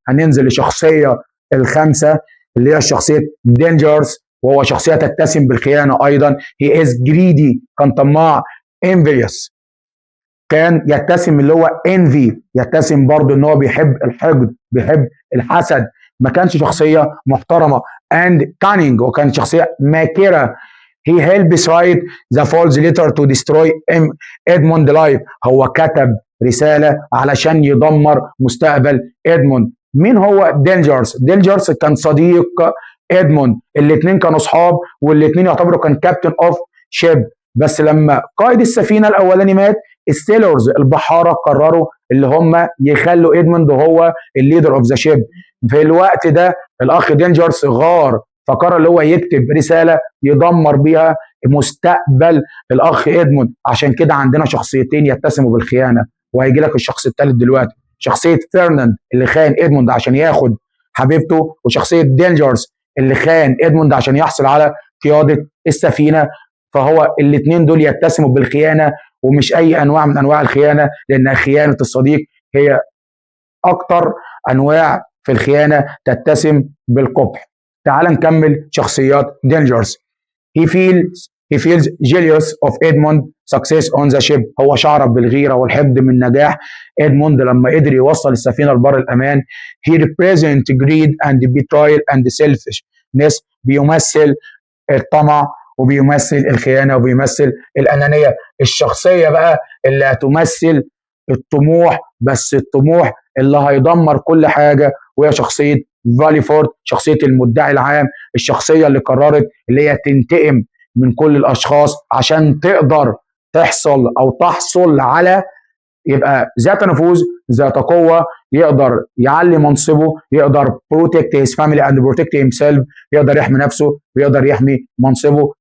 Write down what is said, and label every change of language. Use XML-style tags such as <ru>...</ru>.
<ar>هننزل لشخصيه الخامسه اللي هي شخصيه دينجرز، وهو شخصيه تتسم بالخيانه ايضا. هي از جريدي، كان طماع. انفيوس، كان يتسم اللي هو انفي، يتسم برضه ان هو بيحب الحقد، بيحب الحسد. ما كانش شخصيه محترمه. اند كانينج، وكان شخصيه ماكره.</ar> <en>He helps write the false letter to destroy Edmund life.</en> <ar>هو كتب رسالة علشان يدمر مستقبل إدموند. مين هو دينجرز؟ دينجرز كان صديق إدموند، الاثنين كانوا صحاب، والاثنين يعتبروا كان كابتن اوف شيب. بس لما قائد السفينة الأولاني مات، السيلورز البحارة قرروا اللي هم يخلوا إدموند هو الليدر اوف ذا شيب. في الوقت ده الأخ دينجرز غار، فقرر اللي هو يكتب رسالة يدمر بيها مستقبل الاخ ادموند. عشان كده عندنا شخصيتين يتسموا بالخيانه، وهيجي لك الشخص الثالث دلوقتي. شخصيه فرناند اللي خان ادموند عشان ياخد حبيبته، وشخصيه دينجرز اللي خان ادموند عشان يحصل على قياده السفينه. فهو الاثنين دول يتسموا بالخيانه، ومش اي انواع من انواع الخيانه، لان خيانه الصديق هي اكتر انواع في الخيانه تتسم بالقبح. تعال نكمل شخصيات دينجرز.</ar> <en>He feels jealous of Edmund success on the ship.</en> <ar>هو شعر بالغيرة والحقد من نجاح إدموند لما قدر يوصل السفينة لبر الأمان.</ar> <en>He represents greed and betrayal and selfishness.</en> <ar>بيمثل الطمع، وبيمثل الخيانة، وبيمثل الأنانية. الشخصية بقى اللي هتمثل الطموح، بس الطموح اللي هيدمر كل حاجة، وهي شخصية فاليفورد، شخصية المدعي العام. الشخصية اللي قررت اللي هي تنتقم من كل الأشخاص عشان تقدر تحصل على يبقى ذات نفوذ، ذات قوة، يقدر يعلي منصبه، يقدر بروتكت هيز فاميلي اند بروتكت هيم سيلف، يقدر يحمي نفسه ويقدر يحمي منصبه.</ar>